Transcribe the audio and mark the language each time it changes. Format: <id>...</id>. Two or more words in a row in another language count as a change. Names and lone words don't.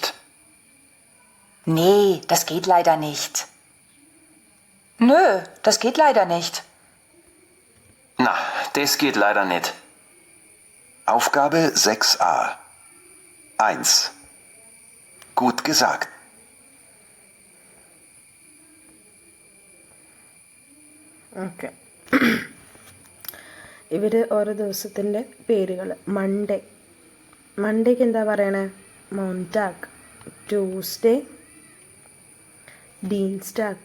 <de>Nee, das geht leider nicht. Nö, das geht leider nicht. Na, das geht leider nicht. Aufgabe 6a. 1. Gut gesagt.</de> <en>ഓക്കെ.</en> <ml>ഇവർ ഓരോ ദിവസത്തിൻ്റെ പേരുകൾ. മണ്ടേക്ക് എന്താ പറയണേ? മോണ്ടാഗ്. ട്യൂസ്ഡേ ഡീൻസ്റ്റാഗ്.</ml>